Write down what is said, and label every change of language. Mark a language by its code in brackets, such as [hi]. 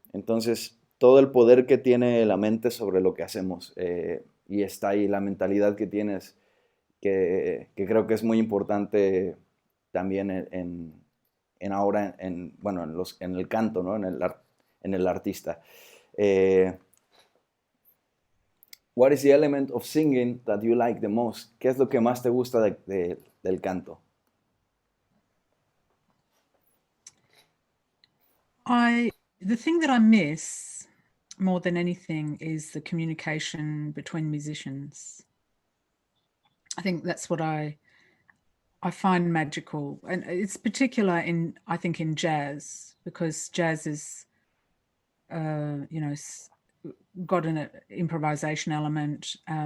[es] Entonces, todo el poder que tiene la mente sobre lo que hacemos, y está ahí la mentalidad que tienes, que creo que es muy importante también ahora, bueno, en el canto, ¿no? En el artista. [en] What is the element of singing that you like the most? [es] ¿Qué es lo que más te gusta del canto? [en] The thing that I miss more than anything is the communication between musicians. I think that's what I find magical, and it's particular I think in jazz, because jazz is, you know, got an improvisation element.